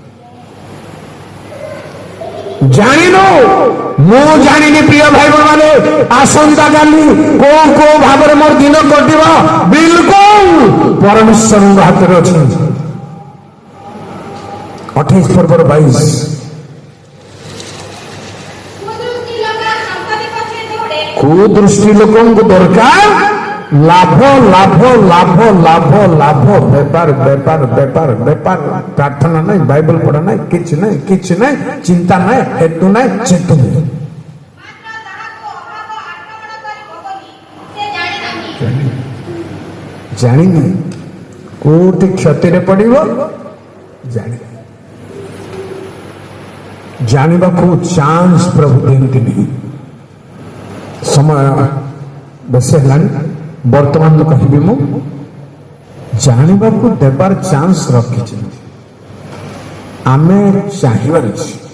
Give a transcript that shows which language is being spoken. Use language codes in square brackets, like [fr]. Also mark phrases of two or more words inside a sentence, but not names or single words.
[or] ଜାଣିନୁ, ମୁଁ ଜାଣିନି ପ୍ରିୟ ଭାଇ ମାନେ, ଆସନ୍ତା କାଲି କୋଉ କୋଉ ଭାବରେ ମୋର ଦିନ କଟିବ ବିଲକୁଲ ପରମେଶ୍ୱରଙ୍କ ହାତରେ ଅଛନ୍ତି। [bn] 28:22 [or] କୁଦୃଷ୍ଟି ଲୋକଙ୍କୁ ଦରକାର [bn] লাভ লাভ লাভ লাভ লাভ বেপার বেপার বেপার বেপার প্রার্থনা নাই বাইবেল পড়া নাই কিছু নাই কিছু নাই চিন্তা নাই হেতু নাই চেতু নাই [or] ଜାଣିନି କୋଉଠି କ୍ଷତିରେ ପଡିବ ଜାଣି ଜାଣିବାକୁ ଚାନ୍ସ ପ୍ରଭୁ ଦିଅନ୍ତିନି ସମୟ ବେଶୀ ହେଲାଣି ବର୍ତ୍ତମାନ କହିବି ମୁଁ ଜାଣିବାକୁ ଦେବାର ଚାନ୍ସ ରଖିଛନ୍ତି ଆମେ ଚାହିଁବାର ଅଛି